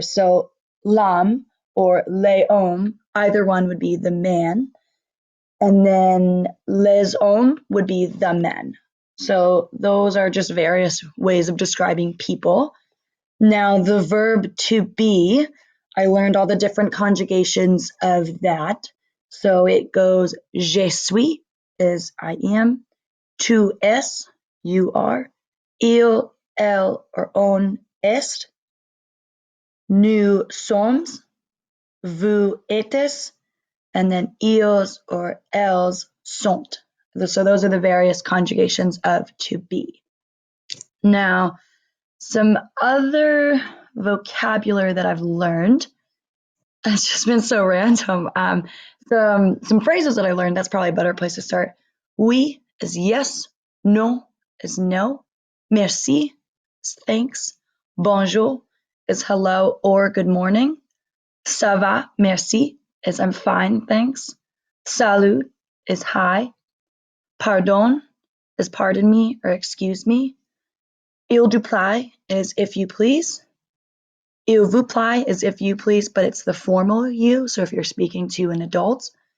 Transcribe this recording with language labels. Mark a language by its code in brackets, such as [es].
[en] So l'homme or [fr] les hommes, [en] either one would be the man. And then [fr] les hommes [en] would be the men. So those are just various ways of describing people. Now, the verb to be, I learned all the different conjugations of that. So it goes [fr] je suis [en] is I am, [fr] tu es, [en] you are, il, elle, or on est, [fr] nous sommes, vous êtes, [en] and then ils or elles sont. So those are the various conjugations of to be. Now, some other vocabulary that I've learned, it's just been so random. Some phrases that I learned, that's probably a better place to start. Oui is yes, no is no, merci is thanks, bonjour is hello or good morning, [fr] ça va, merci [en] is I'm fine, thanks, salut is hi, pardon is pardon me or excuse me, [fr] il vous plaît [en] is if you please, il vous plaît is if you please, but it's the formal you, so if you're speaking to an adult.